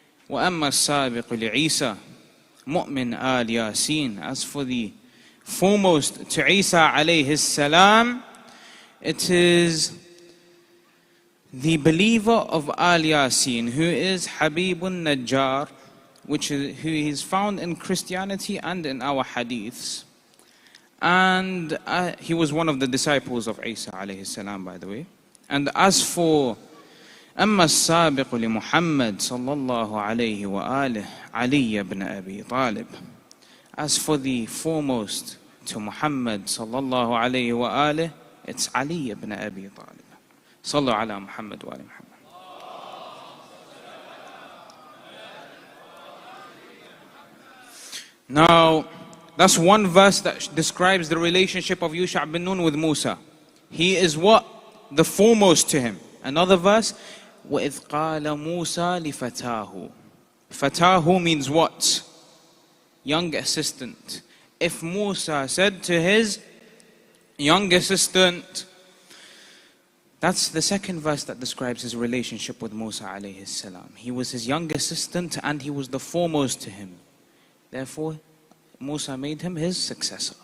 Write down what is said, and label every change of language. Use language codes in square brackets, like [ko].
[ar] وأما السابق لعيسى مؤمن آل ياسين. [en] As for the foremost to Isa alayhi salam, it is the believer of Al Yasin, who is Habibun Najjar, who is found in Christianity and in our hadiths. And he was one of the disciples of Isa alayhi salam, by the way. And as for [ar] أما السابق لمحمد صلى الله عليه وآله علي بن أبي طالب. [en] As for the foremost to Muhammad [ar] صلى الله عليه وآله, [en] it's Ali ibn Abi Talib. [ar] صلوا على محمد وآل محمد. [en] Now, that's one verse that describes the relationship of Yusha bin Nun with Musa. He is what? The foremost to him. Another verse, [ar] وَإِذْ قَالَ مُوسَى لِفَتَاهُ. [en] Fatahu means what? Young assistant. If Musa said to his young assistant, that's the second verse that describes his relationship with Musa alayhi salam. He was his young assistant and he was the foremost to him. Therefore, Musa made him his successor.